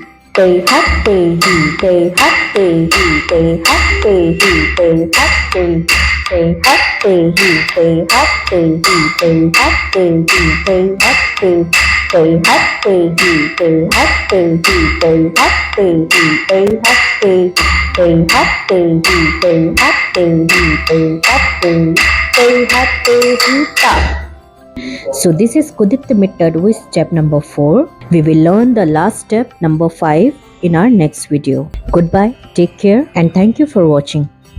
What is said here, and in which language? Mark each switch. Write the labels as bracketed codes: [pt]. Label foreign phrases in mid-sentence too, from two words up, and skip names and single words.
[en] Tai Hat Tai Hi, Tai Hat Tai Hi, Tai Hat Tai Hi, Tai Hat Tai Hi, Tai Hat Tai Hi, Tai Hat Tai Hi, Tai Hat Tai Hi, Tai Hat Tai Hi, Tai Hat Tai Hi, Tai Hat Tai Hi, Tai Hat Tai Hi, Tai Hat Tai Hi, Tai Hat Tai Hi, Tai Hat Tai Hi, stop. So this is Kuddita Metta Adavu step number 4. We will learn the last step number 5 in our next video. Goodbye, take care and thank you for watching.